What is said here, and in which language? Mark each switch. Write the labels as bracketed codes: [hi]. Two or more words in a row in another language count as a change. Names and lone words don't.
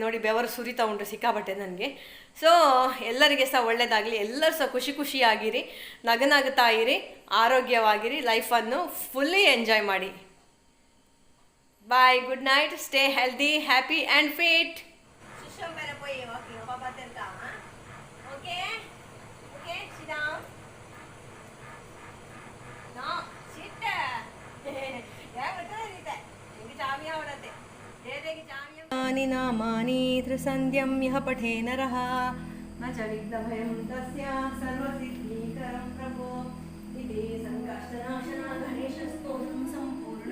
[kn] ನೋಡಿ, ಬೆವರು ಸುರಿತಾ ಉಂಟು ಸಿಕ್ಕಾಪಟ್ಟೆ ನನಗೆ. ಸೊ ಎಲ್ಲರಿಗೆ ಸಹ ಒಳ್ಳೆಯದಾಗಲಿ, ಎಲ್ಲರೂ ಸಹ ಖುಷಿಯಾಗಿರಿ, ನಗನಗ್ತಾ ಇರಿ, ಆರೋಗ್ಯವಾಗಿರಿ, ಲೈಫನ್ನು [en] fully enjoy [kn] ಮಾಡಿ. [en] bye, good night, stay healthy, happy and fit. [sa] नामानि त्रिसन्ध्यं यः पठे नरः न च विघ्नभयं तस्य सर्वसिद्धिकरं प्रभो इति सङ्कष्टनाशना गणेशस्तोत्रं सम्पूर्णम्.